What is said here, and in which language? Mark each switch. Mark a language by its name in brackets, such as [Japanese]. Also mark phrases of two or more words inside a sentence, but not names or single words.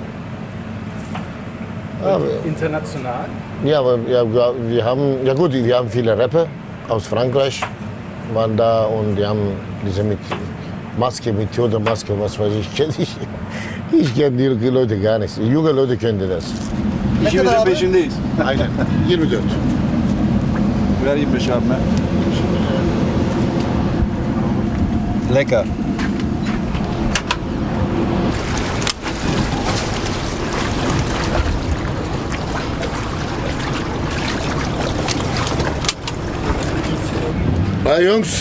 [German] International? Ja, aber wir haben viele Rapper aus Frankreich waren da und die haben diese mit Maske, mit Theodor-Maske, was weiß ich, kenne ich. Ich kenne die Leute gar nicht. Die junge Leute können das. [Turkish] İşimizin peşindeyiz. Aynen. 24. Ver 25 abime. [German] Lecker. Hi Jungs,